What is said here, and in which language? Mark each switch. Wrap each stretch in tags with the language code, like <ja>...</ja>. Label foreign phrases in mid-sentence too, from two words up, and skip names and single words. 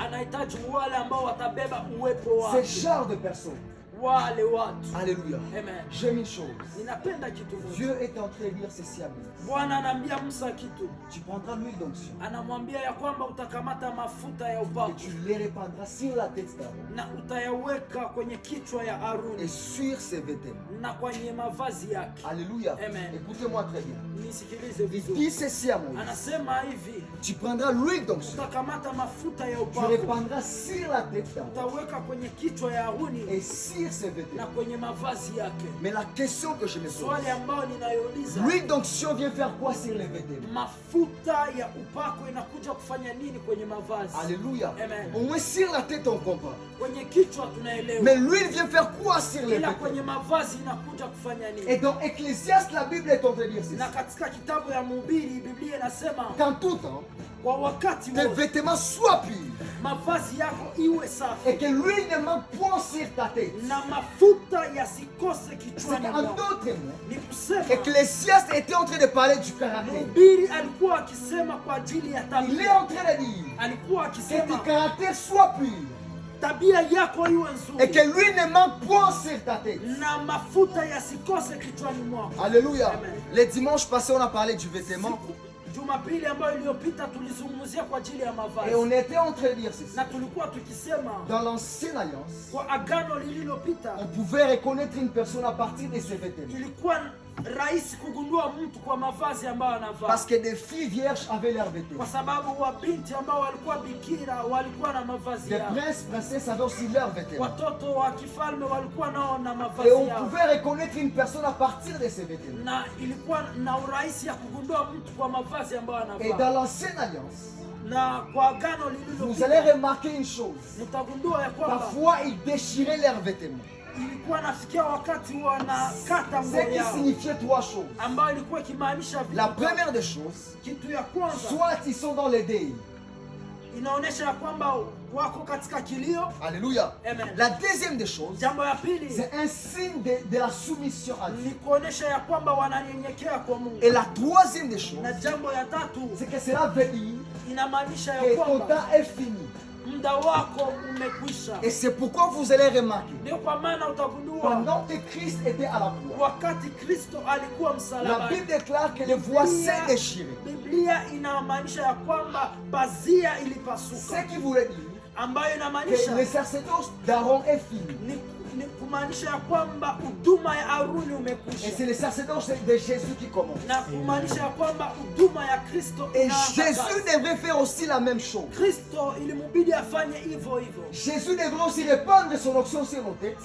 <sw>anahitaji wale ambao watabeba uwepo</sw> <fr>Ce</fr> <sw>wake,</sw> <fr>genre de personnes.</fr> <sw>wale watu.</sw> <fr>Alléluia.</fr> <sw>Amen.</sw> <fr>J'aime une chose.</fr> <sw>Ninapenda kitu moja.</sw> <fr>Dieu est en train de dire ceci à Moïse.</fr> <sw>Bwana anaambia Musa kitu,</sw> <fr>Tu prendras l'huile d'onction</fr> <sw>anamwambia ya kwamba utakamata mafuta ya</sw> <fr>et</fr> <sw>upako</sw> <fr>tu les répandras sur la tête d'Aaron</fr> <sw>na utayaweka kwenye kichwa ya</sw> <fr>et</fr> <sw>Haruni</sw> <fr>sur ses vêtements.</fr> <sw>na kwenye mavazi yake.</sw> <fr>Alléluia.</fr> <sw>Amen.</sw> <fr>Écoutez-moi très bien.</fr> <sw>Nisikilize</sw> <fr>Il</fr> <sw>vizuri.</sw> <fr>dit ceci à Moïse.</fr> <sw>Anasema hivi,</sw> <fr>Tu prendras l'huile d'onction.</fr> <sw>utakamata mafuta ya</sw> <fr>Tu</fr> <sw>upako,</sw> <fr>répandras sur la tête d'Aaron</fr> <sw>utaweka kwenye kichwa ya Haruni</sw> <fr>et sur ses</fr> <sw>na</sw> <fr>vêtements.</fr> <sw>kwenye mavazi yake.</sw> <fr>Mais la question que je me pose,</fr> <sw>Swali ambayo ninayouliza,</sw> <fr>l'huile d'onction vient faire quoi sur les vêtements?</fr> <sw>mafuta ya upako inakuja kufanya nini kwenye mavazi?</sw> <fr>Alléluia.</fr> <sw>Amen.</sw> <fr>Au moins sur la tête on comprend.</fr> <sw>Kwenye kichwa tunaelewa,</sw> <fr>Mais l'huile vient faire quoi sur les</fr> <sw>ila</sw> <fr>vêtements?</fr> <sw>kwenye mavazi inakuja kufanya nini?</sw> <fr>Et dans Ecclésiaste, la Bible est en train de dire</fr> <sw>Na</sw> <fr>ceci.</fr> <sw>katika kitabu ya Mhubiri Biblia inasema</sw> <fr>Qu'en tout temps,</fr> <sw>kwa wakati</sw> <fr>tes</fr> <sw>wote</sw> <fr>vêtements soient purs</fr> <sw>mavazi yako iwe safi</sw> <fr>et que l'huile ne manque point sur ta tête.</fr> <sw>na mafuta yasikose</sw> <fr>C'est</fr> <sw>kichwani</sw> <fr>qu'en</fr> <sw>mwako.</sw> <fr>d'autres mots,</fr> <sw>Ni kusema</sw> <fr>Ecclésiaste était en train de parler du caractère.</fr> <sw>Mhubiri alikuwa akisema kwa ajili ya</sw> <fr>Il est</fr> <sw>tabia,</sw> <fr>en train de dire</fr> <sw>alikuwa</sw> <fr>que</fr> <sw>akisema</sw> <fr>ton caractère soit pur</fr> <sw>tabia yako iwe</sw> <fr>et que</fr> <sw>nzuri</sw> <fr>l'huile ne manque point sur ta tête.</fr> <sw>na mafuta yasikose kichwani mwako.</sw> <fr>Alléluia.</fr> <sw>Amen.</sw> <fr>Les dimanches passés, on a parlé du vêtement</fr> <sw>Jumapili ambayo iliyopita tulizungumzia kwa ajili ya</sw> <fr>et</fr> <sw>mavazi,</sw> <fr>on était en train de dire ceci.</fr> <sw>na tulikuwa tukisema</sw> <fr>Dans l'ancienne alliance,</fr> <sw>kwa agano lililopita</sw> <fr>on pouvait reconnaître une personne à partir de ses vêtements.</fr> <sw>ilikuwa rahisi kugundua mtu kwa mavazi ambayo anavaa,</sw> <fr>Parce que des filles vierges avaient leurs vêtements.</fr> <sw>kwa sababu wabinti ambao walikuwa bikira walikuwa na mavazi</sw> <fr>Des</fr> <sw>yao,</sw> <fr>princes, princesses avaient aussi leurs vêtements.</fr> <sw>watoto wa kifalme walikuwa nao na</sw> <fr>Et</fr> <sw>mavazi</sw> <fr>on</fr> <sw>yao,</sw> <fr>pouvait reconnaître une personne à partir de ses vêtements.</fr> <sw>na ilikuwa na urahisi ya kugundua mtu kwa mavazi ambayo</sw> <fr>Et</fr> <sw>anavaa.</sw> <fr>dans l'ancienne alliance,</fr> <sw>Na kwa agano</sw> <fr>vous allez</fr> <sw>lililopita</sw> <fr>remarquer une chose.</fr> <sw>mtagundua ya kwamba</sw> <fr>Parfois, ils déchiraient leurs vêtements.</fr> <sw>ilikuwa nafikia wakati wanakata</sw> <fr>Ce</fr> <sw>nguo</sw> <fr>qui</fr> <sw>yao,</sw> <fr>signifiait trois choses.</fr> <sw>ambayo ilikuwa ikimaanisha vitu</sw> <fr>La</fr> <sw>tatu.</sw> <fr>première des choses,</fr> <sw>Kitu ya kwanza</sw> <fr>soit ils sont dans les deuils.</fr> <sw>inaonyesha ya kwamba wako katika kilio.</sw> <fr>Alléluia.</fr> <sw>Amen.</sw> <fr>La deuxième des choses,</fr> <sw>Jambo ya pili</sw> <fr>c'est un signe de la soumission à</fr> <sw>ni</sw> <fr>Dieu.</fr> <sw>kuonesha ya kwamba wananyenyekea kwa Mungu,</sw> <fr>Et la troisième des choses,</fr> <sw>na jambo ya tatu</sw> <fr>c'est que cela veut dire</fr> <sw>inamaanisha ya</sw> <fr>que ton</fr> <sw>kwamba</sw> <fr>temps est fini.</fr> <sw>muda wako umekwisha.</sw> <fr>Et c'est pourquoi vous allez remarquer,</fr> <sw>Ndio kwa maana utagundua</sw> <fr>pendant que Christ était à la croix,</fr> <sw>wakati Kristo alikuwa</sw> <fr>la</fr> <sw>msalabani,</sw> <fr>Bible déclare que les voies s'est déchirées.</fr> <sw>Biblia inamaanisha ya kwamba pazia</sw> <fr>Ce</fr> <sw>ilipasuka,</sw> <fr>qui voulait dire</fr> <sw>ambayo</sw> <fr>que</fr> <sw>inamaanisha</sw> <fr>le sacerdoce d'Aaron est fini.</fr> <sw>ni kumaanisha ya kwamba huduma ya Haruni</sw> <fr>Et</fr> <sw>umekwisha,</sw> <fr>c'est le sacerdoce de Jésus qui commence.</fr> <sw>na kumaanisha ya kwamba huduma ya Kristo</sw> <fr>Et</fr> <sw>inaanza</sw> <fr>Jésus</fr> <sw>kazi.</sw> <fr>devrait faire aussi la même chose.</fr> <sw>Kristo ilimubidi afanye hivyo hivyo,</sw> <fr>Jésus devrait aussi répandre son onction sur nos têtes</fr>